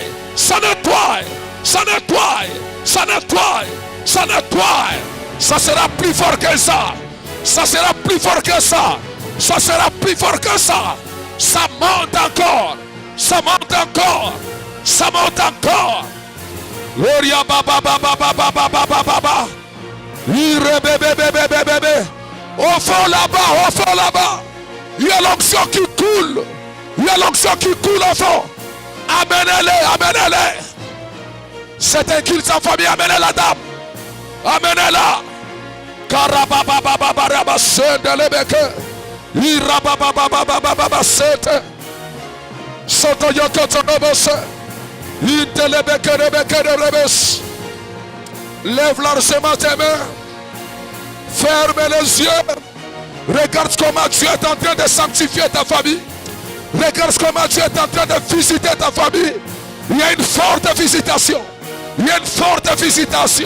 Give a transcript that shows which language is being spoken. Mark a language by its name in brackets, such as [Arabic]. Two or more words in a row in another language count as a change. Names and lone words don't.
[French] Ça nettoie. Ça nettoie. Ça nettoie. Ça nettoie. Ça sera plus fort que ça. Ça sera plus fort que ça. Ça sera plus fort que ça. Ça monte encore. Ça monte encore. Ça monte encore. Gloria baba baba baba baba baba. Ire bébé bébé bébé. Au fond là-bas, au fond là-bas. Il y a l'onction qui coule. Il y a l'onction qui coule au fond. Amenez-les, amenez-les. C'est un culte en famille, amenez la dame. Amenez-la. Karababababababa sede lebeke. Irababababababa sede. Soto yokoto robose. Intelebeke rebeke rebes. Lève largement tes mains. Ferme les yeux. Regarde comment Dieu est en train de sanctifier ta famille. Regarde comment Dieu est en train de visiter ta famille. Il y a une forte visitation. Il y a une forte visitation.